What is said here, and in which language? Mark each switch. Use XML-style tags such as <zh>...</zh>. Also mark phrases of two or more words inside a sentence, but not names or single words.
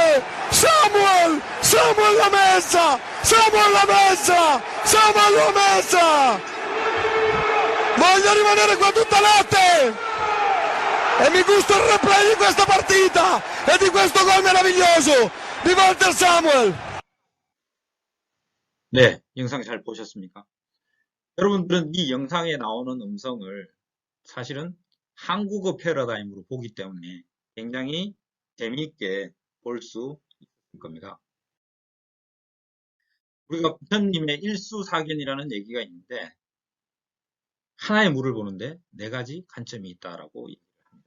<it>Samuel! Samuel l'ha messa! Samuel l'ha messa! Samuel l'ha messa! Voglio rimanere qua tutta notte! E mi gusto il replay di questa partita! E di questo gol meraviglioso! Di Walter Samuel!</it> <ko>네, 영상 잘 보셨습니까? 여러분들은 이 영상에 나오는 음성을 사실은 한국어 패러다임으로 보기 때문에 굉장히 재미있게 볼 수 있을 겁니다. 우리가 부처님의 일수사견이라는 얘기가 있는데 하나의 물을 보는데 4가지 관점이 있다라고 얘기를 합니다.</ko>